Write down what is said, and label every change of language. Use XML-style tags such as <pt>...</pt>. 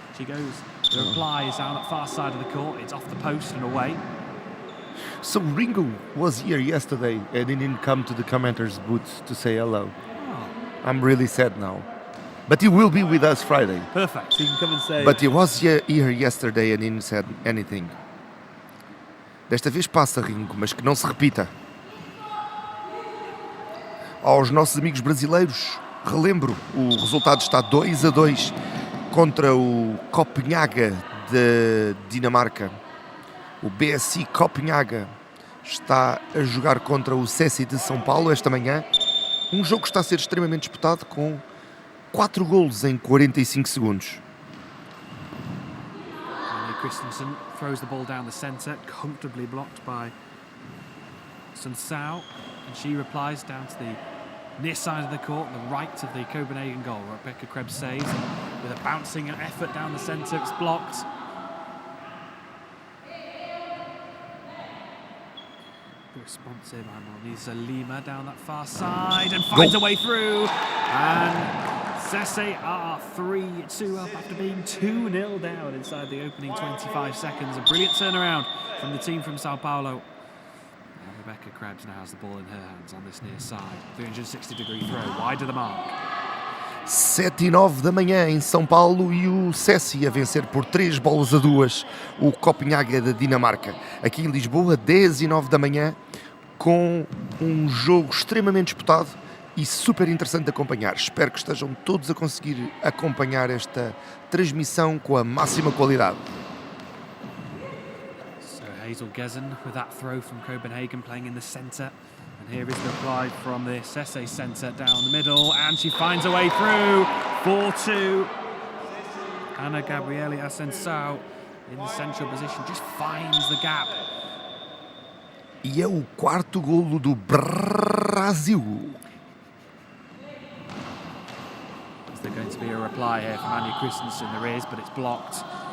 <en>She goes, the reply is down that far side of the court, it's off the post and away. So Ringo was here yesterday and he didn't come to the commenters booth to say hello. Oh. I'm really sad now. But he will be with us Friday. Perfect, so you can come and say... But he was here yesterday and didn't say anything.</en> <pt>Desta vez passa, Ringo, mas que não se repita. aos nossos amigos brasileiros. Relembro, o resultado está 2-2 contra o Copenhagen de Dinamarca. O BSI Copenhagen está a jogar contra o SESI de São Paulo esta manhã. Um jogo que está a ser extremamente disputado com 4 golos em 45 segundos.</pt> <en>Christensen throws the ball down the centre, comfortably blocked by Sun Sao, and she replies down to the near side of the court, the right of the Copenhagen goal. Rebecca Krebs saves with a bouncing effort down the centre. It's blocked. Responsive, Anonisa Lima down that far side and finds a way through. And SESI are 3-2 up after being 2-0 down inside the opening 25 seconds. A brilliant turnaround from the team from Sao Paulo. And Rebecca Krebs now has the ball in her hands on this near side. 360-degree throw, wide of the mark.</en> <pt>7:09 da manhã em São Paulo e o SESI a vencer por 3-2 o Copenhagen da Dinamarca. Aqui em Lisboa, 10:09 da manhã, com um jogo extremamente disputado e super interessante de acompanhar. Espero que estejam todos a conseguir acompanhar esta transmissão com a máxima qualidade.</pt> <en>So Hazel Gezen with that throw from Copenhagen playing in the centre. And here is the reply from the SESI centre down the middle, and she finds a way through. 4-2. Ana Gabriele Ascensão in the central position just finds the gap.</en> <pt>E é o quarto golo do Brasil.</pt> <en>Is there going to be a reply here from Anja Christensen? There is, but it's blocked.</en>